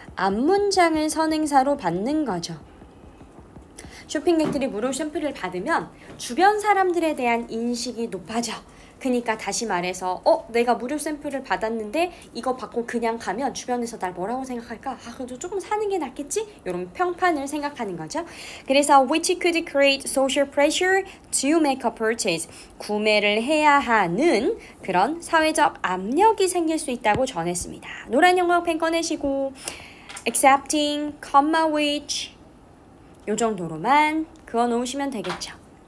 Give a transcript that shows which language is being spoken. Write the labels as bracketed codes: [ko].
[ko] 앞문장을 선행사로 받는 거죠. 쇼핑객들이 무료 샘플을 받으면 주변 사람들에 대한 인식이 높아져. 그러니까 다시 말해서 내가 무료 샘플을 받았는데 이거 받고 그냥 가면 주변에서 날 뭐라고 생각할까? 그래도 조금 사는 게 낫겠지? 이런 평판을 생각하는 거죠. [en] 그래서 which could create social pressure to make a purchase. [ko] 구매를 해야 하는 그런 사회적 압력이 생길 수 있다고 전했습니다. 노란 영광펜 꺼내시고 accepting, comma which 요 정도로만 그어 놓으시면 되겠죠.